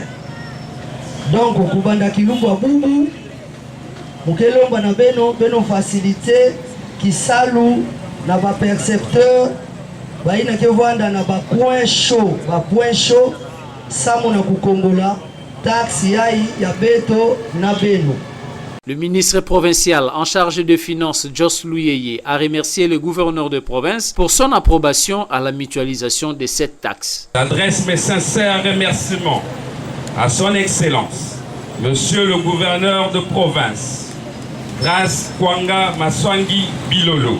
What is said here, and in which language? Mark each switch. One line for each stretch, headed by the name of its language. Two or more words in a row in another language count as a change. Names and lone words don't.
Kongo: Donc kubanda kilumba bubu mukelomba na beno facilité kisalu na ba percepteur baina ke vanda na ba
French: point chaud
Kongo: samo na kukongola taxi yai ya beto na beno.
French: Le ministre provincial en charge des Finances, Joss Luyeye, a remercié le gouverneur de province pour son approbation à la mutualisation de cette taxe. J'adresse mes sincères remerciements à son Excellence, Monsieur le gouverneur de province, Ras Kwanga Maswangi Bilolo,